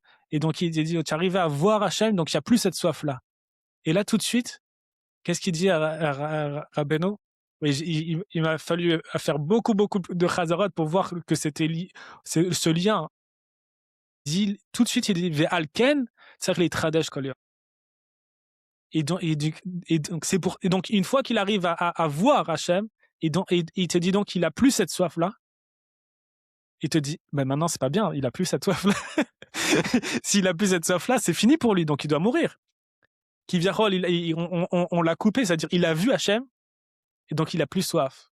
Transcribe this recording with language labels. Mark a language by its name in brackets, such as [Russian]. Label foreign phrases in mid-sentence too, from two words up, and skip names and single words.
[French] Et donc il dit: «Tu arrives à voir Hachem, donc il y a plus cette soif-là». Et là, tout de suite, qu'est-ce qu'il dit à Rabbeinu? Oui, il m'a fallu, faire beaucoup de chazarot pour voir que c'était ce lien. Dit tout de suite, il dit: [Hebrew] «ועל כן צריך להתחדש כל יום». [French] Et donc c'est pour et donc une fois qu'il arrive à voir Hachem, et il te dit donc qu'il a plus cette soif-là, il te dit: «Bah, maintenant c'est pas bien, il a plus cette soif-là». S'il a plus cette soif-là, c'est fini pour lui, donc il doit mourir. Kiviyachol, on l'a coupé, c'est-à-dire il a vu Hachem et donc il a plus soif.